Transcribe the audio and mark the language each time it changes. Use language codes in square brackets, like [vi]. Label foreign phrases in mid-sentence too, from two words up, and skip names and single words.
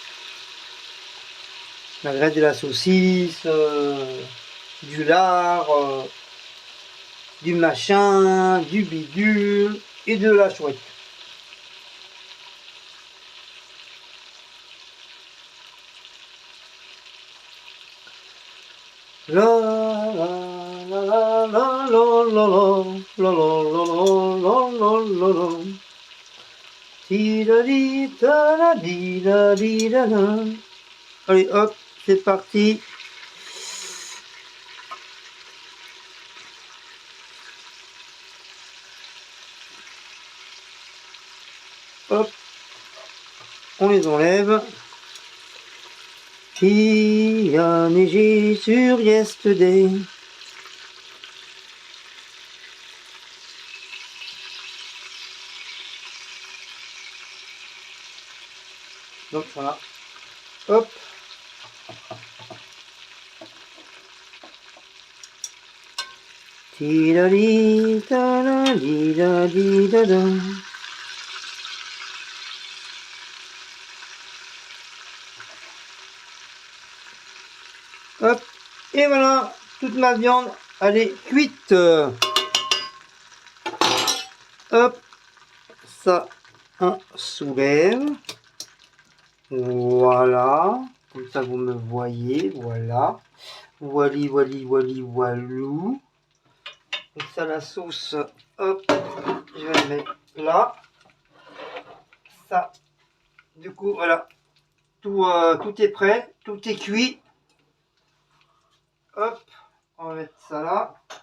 [fr] La graisse de la saucisse, du lard, du machin, du bidule et de la chouette. La la la la la la la la la la la la la. Ti da di da da di da di da da. Allez hop, c'est parti. Hop, on les enlève. Il a neigé sur Yesterday. Donc voilà. Hop. Ti-da-di, ta-da-di, da-di, da-da. Hop. Et voilà, toute ma viande, elle est cuite. Hop. Ça, on soulève. Voilà. Comme ça, vous me voyez. Voilà. Voili, voili, voili, voilou. Donc ça, la sauce, hop, je vais la mettre là. Ça, du coup, voilà. Tout est prêt, tout est cuit. Hop, on va mettre ça là.